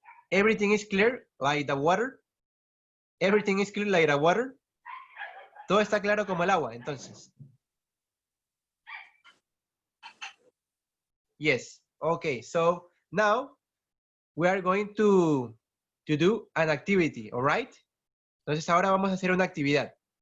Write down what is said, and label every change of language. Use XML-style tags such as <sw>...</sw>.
<en>Everything is clear like the water. Everything is clear like the water.</en> <es>Todo está claro como el agua, entonces.</es> <en>Yes. Okay, so now we are going to do an activity, all right?</en> <es>Entonces ahora vamos a hacer una actividad.</es>